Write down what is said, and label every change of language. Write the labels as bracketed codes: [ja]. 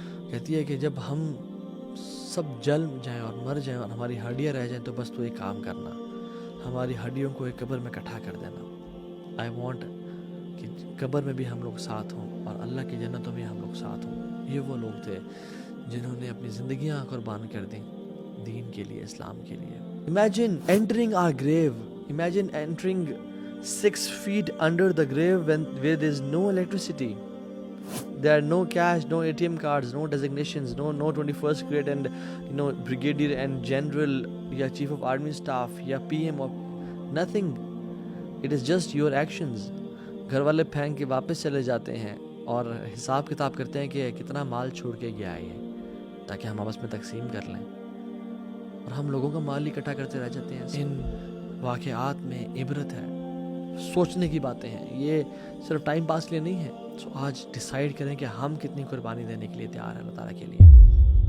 [ur] کہتی ہے کہ جب ہم سب جل جائیں اور مر جائیں اور ہماری ہڈیاں رہ جائیں تو بس تو ایک کام کرنا، ہماری ہڈیوں کو ایک قبر میں اکٹھا کر دینا. [en] I want [ur] کہ قبر میں بھی ہم لوگ ساتھ ہوں اور اللہ کی جنتوں میں ہم لوگ ساتھ ہوں. یہ وہ لوگ تھے جنہوں نے اپنی زندگیاں قربان کر دیں دین کے لیے، اسلام کے لیے. [en] Imagine entering our grave. Imagine entering 6 feet under the grave where there is no electricity. There are no cash, no ATM cards, no designations, no 21st grade and brigadier and general یا chief of army staff یا PM or nothing. It is just your actions. [ur] گھر والے پھینک کے واپس چلے جاتے ہیں اور حساب کتاب کرتے ہیں کہ کتنا مال چھوڑ کے گیا ہے تاکہ ہم آپس میں تقسیم کر لیں، اور ہم لوگوں کا مال اکٹھا کرتے رہ جاتے ہیں. ان واقعات میں عبرت ہے، سوچنے کی باتیں ہیں، یہ صرف ٹائم پاس کے لیے نہیں ہے. سو آج ڈیسائیڈ کریں کہ ہم کتنی قربانی دینے کے لیے تیار ہیں اللہ تعالیٰ کے لیے.